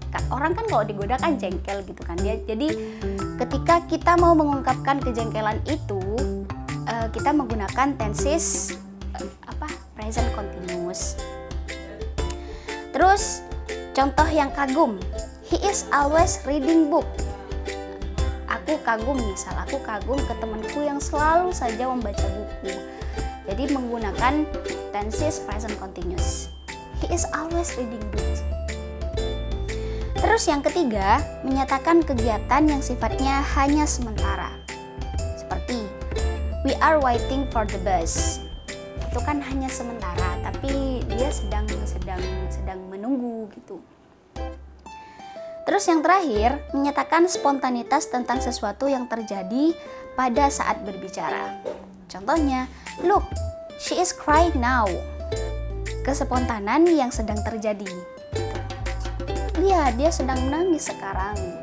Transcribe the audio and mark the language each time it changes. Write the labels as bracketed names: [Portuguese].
[Indonesian] Orang kan kalau digoda kan jengkel gitu kan dia. Jadi ketika kita mau mengungkapkan kejengkelan itu, kita menggunakan tenses present continuous. Terus contoh yang kagum, [English] he is always reading book. [Indonesian] Aku kagum, misal aku kagum ke temanku yang selalu saja membaca buku. Jadi menggunakan tenses present continuous. [English] He is always reading books. [Indonesian] Terus yang ketiga, menyatakan kegiatan yang sifatnya hanya sementara. Seperti, [English] we are waiting for the bus. [Indonesian] Itu kan hanya sementara, tapi dia sedang menunggu gitu. Terus yang terakhir, menyatakan spontanitas tentang sesuatu yang terjadi pada saat berbicara. Contohnya, [English] look, she is crying now. [Indonesian] Kespontanan yang sedang terjadi. Lihat, dia sedang menangis sekarang.